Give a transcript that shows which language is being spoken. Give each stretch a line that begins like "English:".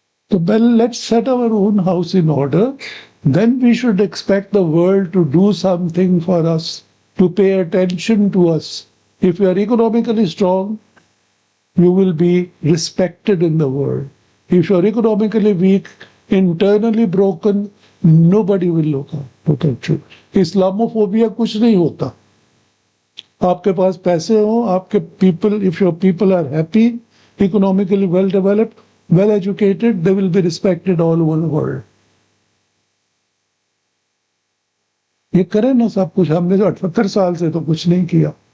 English: So well, let's set our own house in order. Then we should expect the world to do something for us, to pay attention to us. If you are economically strong, you will be respected in the world. If you are economically weak, internally broken, nobody will look at you.
Hindi: Islamophobia कुछ नहीं होता. आपके पास पैसे हो, आपके
English: people, if your people are happy, economically well developed, well educated, they will be respected all over the world.
Hindi: ये करें ना सब कुछ, हमने जो 78 साल से तो कुछ नहीं किया.